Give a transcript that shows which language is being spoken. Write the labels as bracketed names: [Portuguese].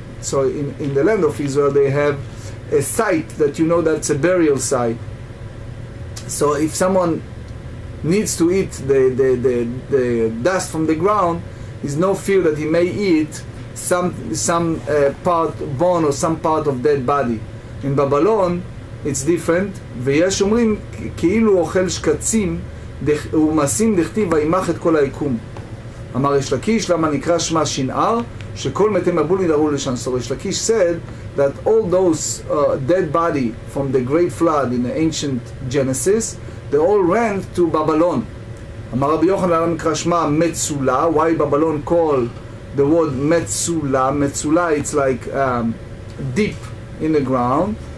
[English] So in the land of Israel they have a site that you know that's a burial site. So if someone needs to eat the dust from the ground, there's no fear that he may eat some part bone or some part of dead body. In Babylon it's different. [Hebrew] ויש אומרים כאילו אוכל שקצים ומסים דכתיב וימח את כל היקום. אמר יש לקיש למה נקרא שמה שנער שכל מתי מבול ידרו לשם. [English] So יש לקיש said that all those dead body from the great flood in the ancient Genesis, they all ran to Babylon. [Hebrew] אמר רבי יוחנן למה נקרא שמה מצולה. [English] Why Babylon called the word מצולה? מצולה it's like deep in the ground.